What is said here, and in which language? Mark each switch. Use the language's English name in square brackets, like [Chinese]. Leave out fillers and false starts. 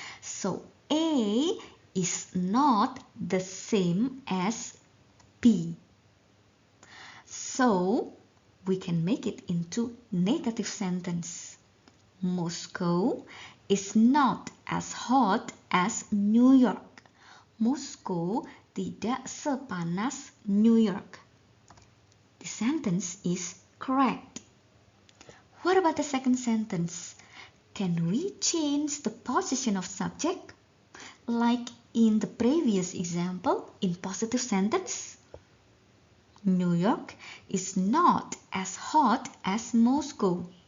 [English] So A is not the same as B. So we can make it into negative sentence. Moscow is not as hot as New York. [Indonesian] Moscow tidak sepanas New York. [English] The sentence is correct. What about the second sentence? Can we change the position of subject? Like in the previous example in positive sentence? New York is not as hot as Moscow.